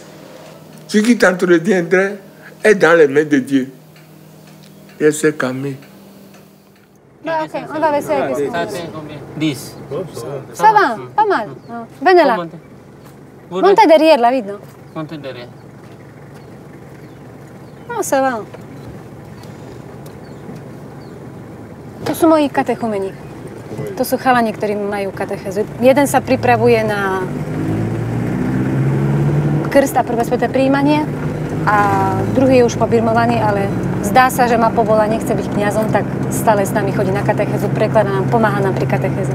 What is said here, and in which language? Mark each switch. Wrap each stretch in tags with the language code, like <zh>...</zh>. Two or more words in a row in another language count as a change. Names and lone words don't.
<fr>Ce qui t'entretiendrait est dans les mains de Dieu. Et elle s'est calmée. Ok, on va essayer avec ça. 10. Ça va, pas mal. Viens là. Monte derrière la vide, non? Monte derrière. No, ça va.</fr> <sk>To sú moji katechumeni. To sú chalani, ktorí majú katechézu. Jeden sa pripravuje na krst a prvé sväté prijímanie a druhý je už pobirmovaný, ale zdá sa, že má povolanie, chce byť kňazom, tak stále s nami chodí na katechézu, prekladá nám, pomáha nám pri katechéze.</sk>